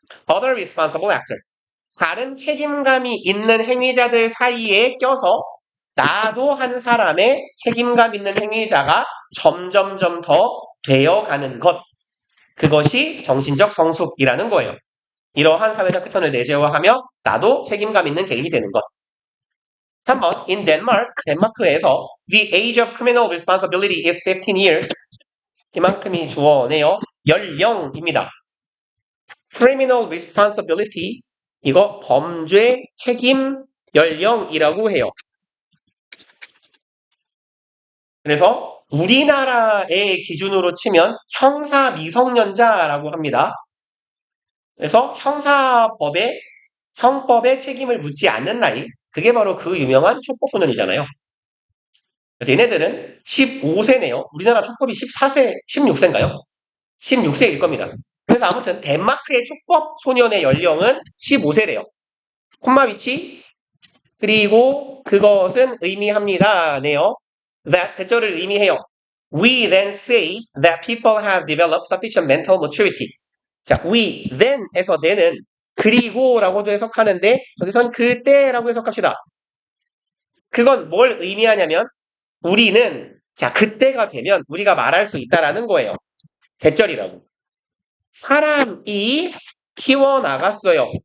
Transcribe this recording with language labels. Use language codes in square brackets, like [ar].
[en] other responsible actor, [ko] 다른 책임감이 있는 행위자들 사이에 껴서 나도 한 사람의 책임감 있는 행위자가 점점점 더 되어가는 것. 그것이 정신적 성숙이라는 거예요. 이러한 사회적 패턴을 내재화하며 나도 책임감 있는 개인이 되는 것. [en] 3번 In Denmark, [ko] 덴마크에서 [en] The age of criminal responsibility is 15 years. [ko] 이만큼이 주어네요. 연령입니다. [en] Criminal responsibility [ko] 이거 범죄 책임 연령이라고 해요. 그래서 우리나라의 기준으로 치면 형사 미성년자라고 합니다. 그래서 형법에 책임을 묻지 않는 나이, 그게 바로 그 유명한 촉법소년이잖아요. 그래서 얘네들은 15세네요. 우리나라 촉법이 14세, 16세인가요? 16세일 겁니다. 그래서 아무튼 덴마크의 촉법 소년의 연령은 15세래요. 콤마 위치 그리고 그것은 의미합니다네요. That 대절을 의미해요. [en] We then say that people have developed sufficient mental maturity. [ko] 자, [en] we then [ko] 에서 then은 그리고라고도 해석하는데 여기선 그때라고 해석합시다. 그건 뭘 의미하냐면 우리는 자 그때가 되면 우리가 말할 수 있다라는 거예요. 대절이라고. 사람이 키워나갔어요.